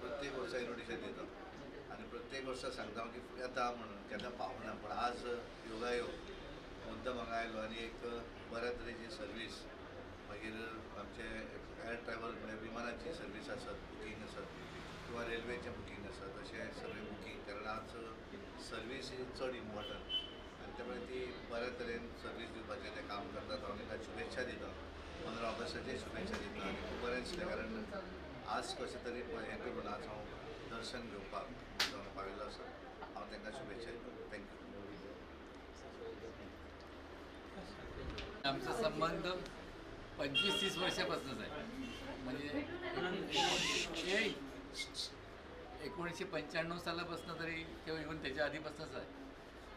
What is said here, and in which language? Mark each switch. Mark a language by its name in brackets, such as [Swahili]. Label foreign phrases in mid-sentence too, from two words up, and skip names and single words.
[Konkani] प्रत्येक वर्सा इन्विटेशन दितात आनी प्रत्येक वर्सा सांगता की येता म्हणून केन्ना पावना पण आज योगायोग मुद्दम हांगा आयलो आनी एक बऱ्या तरेची सर्वीस मागीर आमचे एर ट्रॅव्हल म्हणजे विमानाची सर्वीस आसत बुकींग आसत किंवा रेल्वेचें बुकींग आसत अशें सगळें बुकींग कारण आज [English] service is [Konkani] चड इम्पॉर्टंट आनी त्यामुळे ती बऱ्या तरेन सर्वीस दिवपाचें तें काम करतात. हांव तांकां शुभेच्छा दिता 15 ऑगस्टाचे शुभेच्छा दिता आनी खूब बरें दिसलें कारण आज कशें तरी हें करून आज हांव दर्शन घेवपाक जावन पाविल्लो आसा. हांव तांकां शुभेच्छा दिता. थँक्यू. [Marathi] आमचा संबंध 25-30 वर्षापासूनच आहे म्हणजे 1995 सालापासून तरी किंवा इव्हन त्याच्या आधीपासूनच आहे.